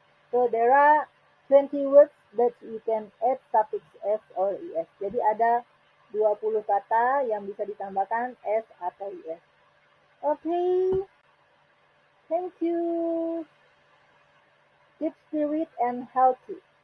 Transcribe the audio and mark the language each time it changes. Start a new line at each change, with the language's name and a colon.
English: So there are 20 words that you can add suffix s or es.
Indonesian: Jadi ada 20 kata yang bisa ditambahkan s atau es.
English: Okay, thank you. Keep spirit and healthy.